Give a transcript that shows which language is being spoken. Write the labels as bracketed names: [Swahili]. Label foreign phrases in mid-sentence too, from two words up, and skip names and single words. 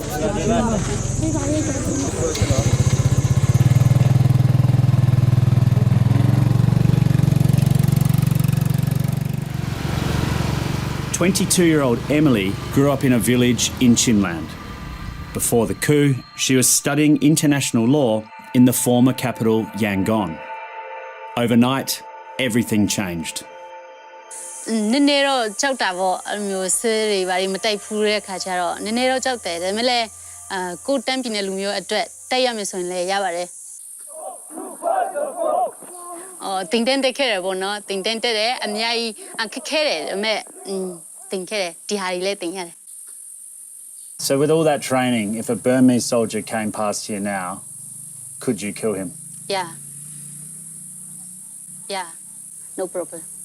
[English] 22-year-old Emily grew up in a village in Chinland. Before the coup, she was studying international law in the former capital, Yangon. Overnight, everything changed. [Burmese] နည်းနည်းတော့ကြောက်တာပေါ့အဲ့လိုမျိုးဆေးတွေဘာတွေမတိုက်ဖူးတဲ့ခါကျတော့နည်းနည်းတော့ကြောက်တယ်ဒါပေမဲ့လည်းကိုတန်းပြင်းတဲ့လူမျိုးအတွက်တိုက်ရမယ်ဆိုရင်လည်းရပါတယ်တင်တဲ့ခဲ့ရပေါ့နော်တင်တဲ့အများကြီးခက်ခဲတယ်ဒါပေမဲ့တင်ခဲ့တယ်ဒီဟာတွေလည်းတင်ရတယ် [English] So with all that training, if a Burmese soldier came past here now, could you kill him? Yeah, no problem.